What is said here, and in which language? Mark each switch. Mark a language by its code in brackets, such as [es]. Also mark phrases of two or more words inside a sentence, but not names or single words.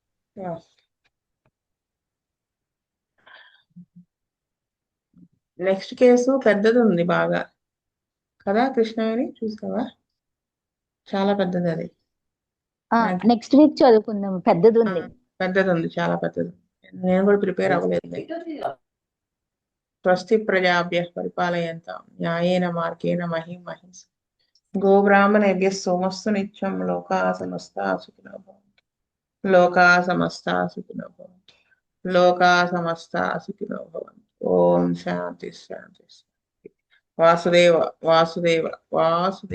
[te] నెక్స్ట్ కేసు పెద్దది ఉంది బాగా కదా కృష్ణవేణి, చూసావా? చాలా పెద్దది అది. నెక్స్ట్ వీక్ చదువుకుందాం, పెద్దది ఉంది. పెద్దది ఉంది, చాలా పెద్దది. నేను కూడా ప్రిపేర్ అవ్వలేదు. [sa] స్వస్తి ప్రజాభ్య పరిపాలయంతాం న్యాయేన మార్గేణ మహిమహింస గోబ్రాహ్మణేభ్య సోమస్తు నిత్యం లోకా సమస్తా సుఖినో భవంతు. లోకా సమస్తా సుఖినో భవంతు. లోకా సమస్తా సుఖినో భవంతు. ఓం శాంతి శాంతి శాంతి. వాసుదేవ వాసుదేవ వాసుదేవ.